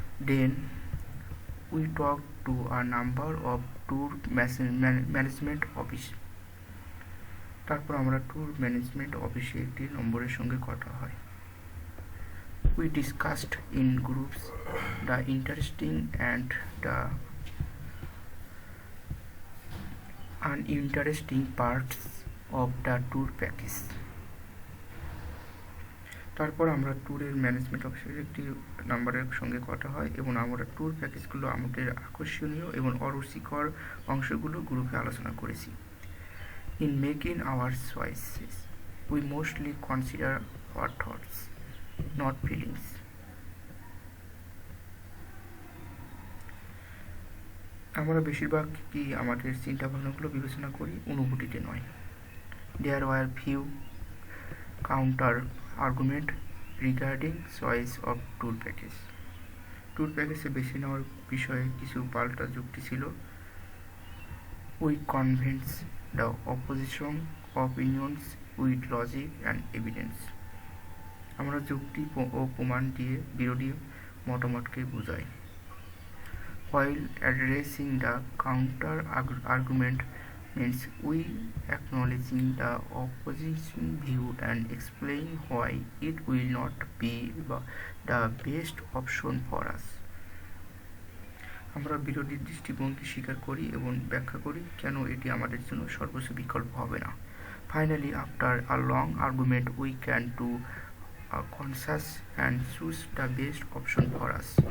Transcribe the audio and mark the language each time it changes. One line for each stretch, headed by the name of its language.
English: Then we talked to a number of tour management office.
Bangla: তারপর আমরা tour management অফিসে একটি নম্বরের সঙ্গে কথা হয়।
English: We discussed in groups the interesting and the uninteresting parts of the tour package.
Bangla: তারপর আমরা ট্যুরের ম্যানেজমেন্ট অফিসের একটি নাম্বারের সঙ্গে কথা হয় এবং আমরা ট্যুর প্যাকেজগুলো আমাদের আকর্ষণীয় এবং অরুচিকর অংশগুলো গ্রুপে আলোচনা করেছি।
English: In making our choices we mostly consider our thoughts not feelings.
Bangla: আমরা বেশিরভাগই আমাদের চিন্তা ভাবনাগুলো বিবেচনা করি, অনুভূতিতে নয়।
English: There were few counter argument regarding choice of tour package.
Bangla: Tour প্যাকেজে বেছে নেওয়ার বিষয়ে কিছু পাল্টা যুক্তি ছিল।
English: We convince the opposition opinions with logic and evidence.
Bangla: আমরা যুক্তি ও প্রমাণ দিয়ে বিরোধী মতামতকে বোঝাই।
English: While addressing the counter argument means we acknowledging the opposition view and explain why it will not be the best option for us.
Bangla: আমরা বিরোধী দৃষ্টিভঙ্গি স্বীকার করি এবং ব্যাখ্যা করি কেন এটি আমাদের জন্য সর্বোচ্চ বিকল্প হবে না।
English: Finally, after a long argument, we can to a consensus and choose the best option for us.